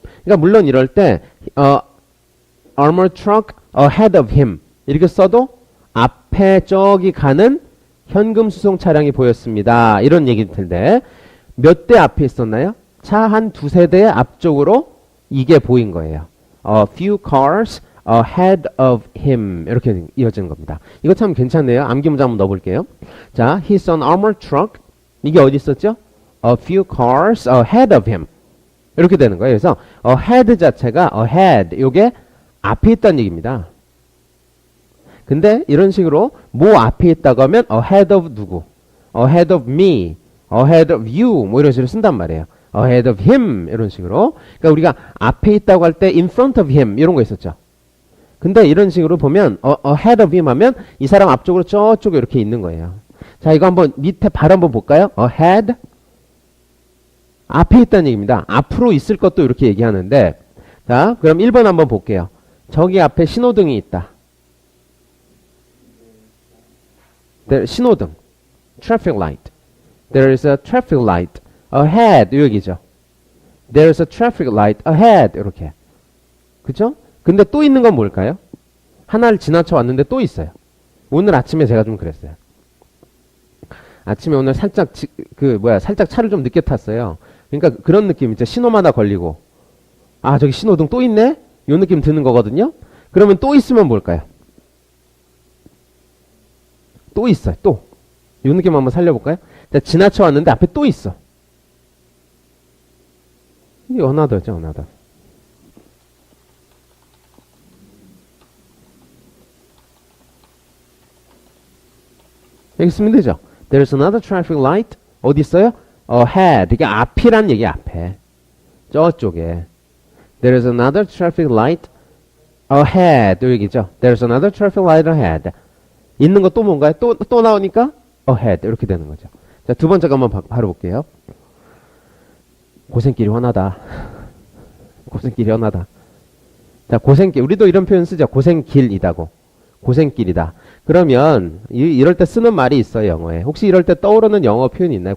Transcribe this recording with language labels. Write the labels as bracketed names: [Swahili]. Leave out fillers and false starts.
[Korean] 그러니까 물론 이럴 때 [English] armored truck ahead of him [Korean] 이렇게 써도 앞에 저기 가는 현금 수송 차량이 보였습니다. 이런 얘기일 텐데 몇 대 앞에 있었나요? 차 한 두세 대 앞쪽으로 이게 보인 거예요. [English] A few cars ahead of him [Korean] 이렇게 이어지는 겁니다. 이거 참 괜찮네요. 암기 문제 한번 넣어볼게요. [English] 자, he saw an armored truck. [Korean] 이게 어디 있었죠? [English] A few cars ahead of him [Korean] 이렇게 되는 거예요. 그래서 ahead 자체가 ahead 요게 앞에 있다는 얘기입니다. 근데 이런 식으로 뭐 앞에 있다고 하면 [English] ahead of [Korean] 누구? [English] ahead of me, ahead of you [Korean] 뭐 이런 식으로 쓴단 말이에요. [English] ahead of him [Korean] 이런 식으로. 그러니까 우리가 앞에 있다고 할 때 [English] in front of him [Korean] 이런 거 있었죠. 근데 이런 식으로 보면 [English] ahead of him [Korean] 하면 이 사람 앞쪽으로 저쪽에 이렇게 있는 거예요. 자, 이거 한번 밑에 발 한번 볼까요? ahead 앞에 있다는 얘기입니다. 앞으로 있을 것도 이렇게 얘기하는데 자, 그럼 1번 한번 볼게요. 저기 앞에 신호등이 있다. 신호등 [English] traffic light. There is a traffic light ahead [Korean] 이 얘기죠. [English] There is a traffic light ahead [Korean] 이렇게. 그죠? 근데 또 있는 건 뭘까요? 하나를 지나쳐 왔는데 또 있어요. 오늘 아침에 제가 좀 그랬어요. 아침에 오늘 살짝 살짝 차를 좀 늦게 탔어요. 그러니까 그런 느낌 있죠. 신호마다 걸리고 아 저기 신호등 또 있네? 요 느낌 드는 거거든요. 그러면 또 있으면 뭘까요? 또 있어요. 또. 요 느낌 한번 살려볼까요? 자, 지나쳐 왔는데 앞에 또 있어. 이게 another죠. [English] another. [Korean] 여기 쓰면 되죠. [English] There's another traffic light. [Korean] 어디 있어요? ahead. 이게 앞이란 얘기 앞에. 저쪽에. [English] There's another traffic light ahead. [Korean] 또 얘기죠. [English] There's another traffic light ahead. [Korean] 있는 거 또 뭔가요? 또 나오니까 ahead. 이렇게 되는 거죠. 자, 두 번째 거 한번 바로 볼게요. 고생길이 훤하다. 고생길이 훤하다. 자, 고생길. 우리도 이런 표현 쓰죠. 고생길이다고. 고생길이다. 그러면 이럴 때 쓰는 말이 있어요. 영어에. 혹시 이럴 때 떠오르는 영어 표현이 있나요?